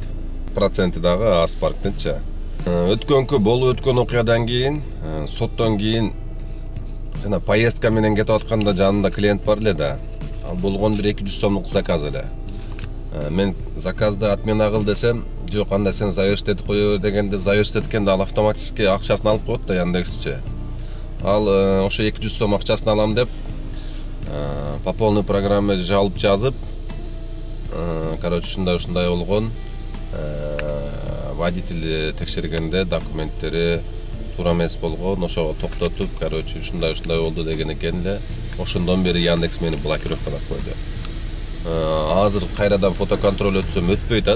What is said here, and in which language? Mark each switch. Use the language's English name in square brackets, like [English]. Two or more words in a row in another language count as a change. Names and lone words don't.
[Kyrgyz] Проценти дагы аз парктенчи. Өткөнкү болуп өткөн окуядан кийин, соттон кийин жана поездка менен кетип атканда жанында клиент бар эле да. Ал болгон бир 200 сомдук заказ эле. Мен заказды отмена кыл десем, жок, анда сен завершить этип коё дегенде, завершить эткенде ал автоматически акчасын алып коет да Яндексчи. Ал ошо 200 сом акчасын алам деп [Russian] по полной программе [Kyrgyz] жалып жазып, короче, ушундай болгон. Водитель текшергенде документтери туура эмес болгон, ошого токтотуп, короче, ушундай болду деген экен эле. Ошондон бери Яндекс мени блокировкалап койду. Азыр кайрадан фотоконтроль өтсөм өтпөй атат.